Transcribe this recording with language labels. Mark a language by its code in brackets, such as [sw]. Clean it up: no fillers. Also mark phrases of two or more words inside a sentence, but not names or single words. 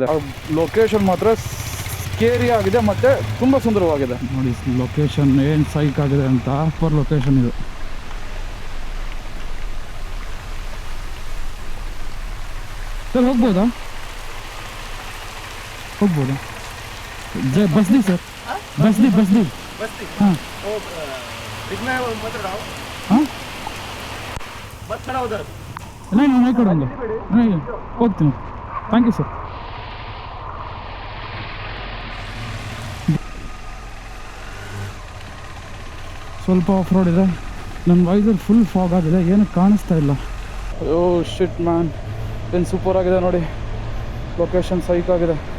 [kn] ಲೊಕೇಶನ್ ಮಾತ್ರ ಸ್ಕೇರಿ ಆಗಿದೆ ಮತ್ತು ತುಂಬ ಸುಂದರವಾಗಿದೆ ನೋಡಿ. ಲೊಕೇಶನ್ ಏನು ಸೈಕ್ ಆಗಿದೆ ಅಂತ. [en] super location [kn] ಇದು. ಸರ್ ಹೋಗ್ಬೋದಾ? ಹೋಗ್ಬೋದಾ? [hi] बसदी सर, बसदी हाँ हाँ मत खड़ा उधर. नहीं करूँगा, नहीं होती हूँ. [en] thank you sir. [kn] ಸ್ವಲ್ಪ [en] off road [kn] ಇದೆ. ನನ್ನ ವೈಸರ್ [en] full fog [kn] ಆಗಿದೆ, ಏನು ಕಾಣಿಸ್ತಾ ಇಲ್ಲ. [en] oh shit man, [kn] ಏನು ಸೂಪರ್ ಆಗಿದೆ ನೋಡಿ. ಲೊಕೇಶನ್ ಸೈಕ್ ಆಗಿದೆ.